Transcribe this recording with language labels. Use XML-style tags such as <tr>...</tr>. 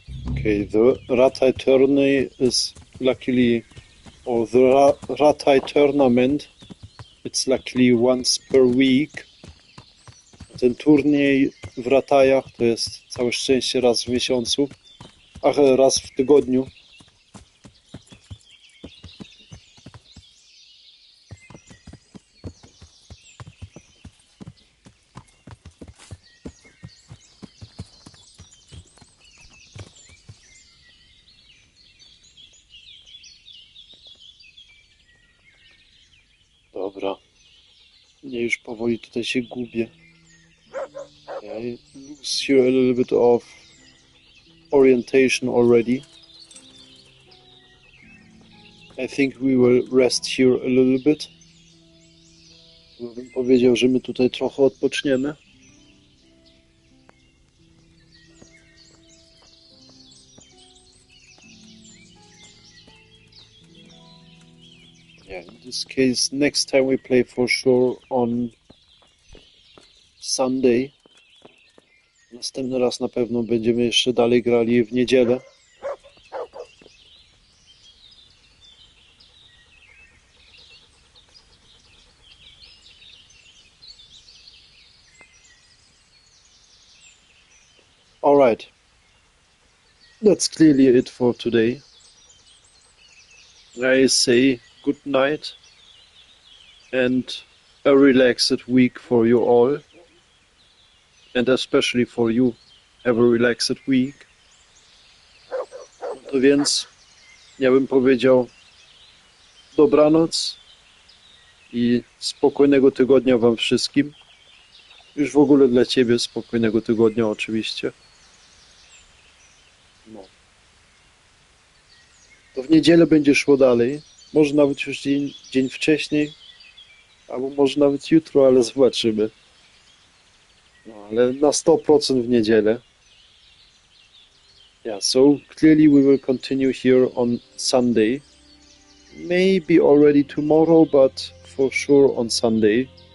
<en>Okay, the Ratai tourney is luckily, or the Ratai tournament, it's luckily once per week.</en> <pl>Ten turniej w Ratajach to jest całe szczęście raz w miesiącu, ach, raz w tygodniu. Dobra. Ja już powoli tutaj się gubię.</pl> <en>I lose here a little bit of orientation already. I think we will rest here a little bit.</en> <pl>Bym powiedział, że my tutaj trochę odpoczniemy.</pl> <en>Yeah, in this case, next time we play for sure on Sunday.</en> <pl>Następny raz na pewno będziemy jeszcze dalej grali w niedzielę.</pl> <en>Alright. That's clearly it for today. I say good night and a relaxed week for you all. And especially for you, have a relaxed week.</en> <pl>To więc ja bym powiedział dobranoc i spokojnego tygodnia wam wszystkim. Już w ogóle dla ciebie spokojnego tygodnia oczywiście. No. To w niedzielę będzie szło dalej. Może nawet już dzień wcześniej, albo może nawet jutro, ale zobaczymy. No, ale na 100% w niedzielę.</pl> <en>Yeah, so clearly we will continue here on Sunday. Maybe already tomorrow, but for sure on Sunday.</en>